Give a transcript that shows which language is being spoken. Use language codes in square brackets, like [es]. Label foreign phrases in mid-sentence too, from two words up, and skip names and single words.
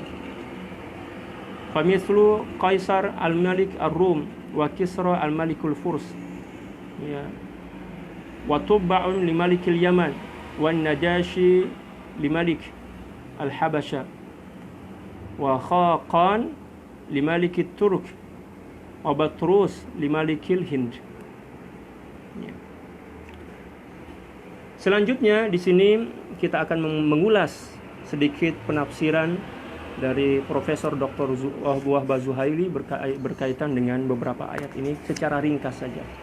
[ar] فمثل قيصر الملك الروم وكسرى الملك الفرس. يا. وتبع لملك اليمن ونجاشي لملك الحبشة وخاقان لملك الترك وبطرس لملك الهند. Ya. [id] Selanjutnya di sini kita akan mengulas sedikit penafsiran dari Profesor Dr. Wahbah Zuhaili berkaitan dengan beberapa ayat ini secara ringkas saja.